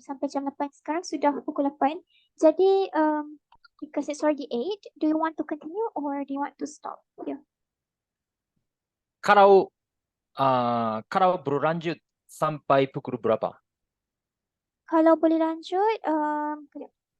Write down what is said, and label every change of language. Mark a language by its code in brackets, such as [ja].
[ms] Sampai jam 8 sekarang sudah pukul 8. [en] Jadi because it's already 8, do you want to continue or do you want to stop here? [ms] Kalau berlanjut sampai pukul berapa? Kalau boleh lanjut, kejap.